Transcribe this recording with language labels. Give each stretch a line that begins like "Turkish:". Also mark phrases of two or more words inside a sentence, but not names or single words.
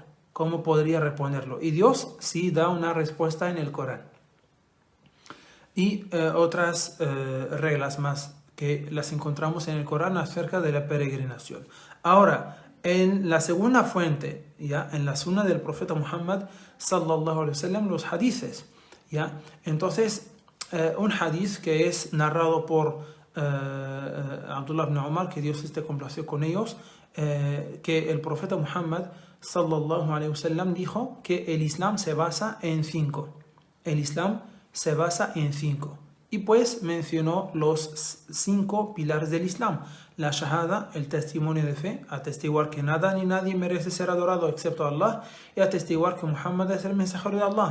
Spanish: ¿Cómo podría reponerlo? Y Dios sí da una respuesta en el Corán. Y otras reglas más que las encontramos en el Corán acerca de la peregrinación. Ahora, en la segunda fuente, ¿ya? En la Sunna del profeta Muhammad
Arabic: صلى الله عليه وسلم,
Spanish: los hadices, ¿ya? Entonces, un hadith que es narrado por Abdullah ibn Umar, que Dios esté complacido con ellos, que el profeta Muhammad
Arabic: صلى الله عليه وسلم
Spanish: dijo que el Islam se basa en 5. El Islam se basa en 5. Y pues mencionó los 5 pilares del Islam. La shahada, el testimonio de fe, atestiguar que nada ni nadie merece ser adorado excepto Allah, y atestiguar que Muhammad es el mensajero de Allah.